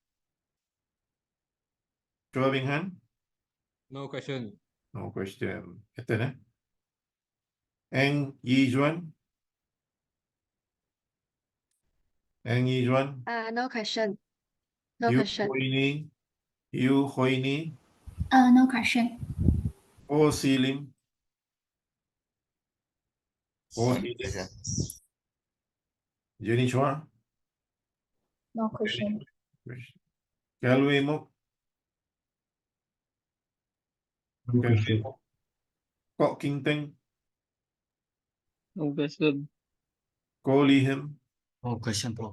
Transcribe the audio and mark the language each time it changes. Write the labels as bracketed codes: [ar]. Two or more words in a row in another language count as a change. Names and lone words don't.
[en] Chua Bing Han? No question. No question. Ethan, Eng Yi Juan? Eng Yi Juan? No question. No Yu question. Hoi Ni? Yu Hoi Ni? No question. Ho Si Lim? Ho Si Lim? Jenny Chua? No question. Kalway Mok? Kalway Mok? Kok King Teng? No question. Ko Lee Him? No question, Prof.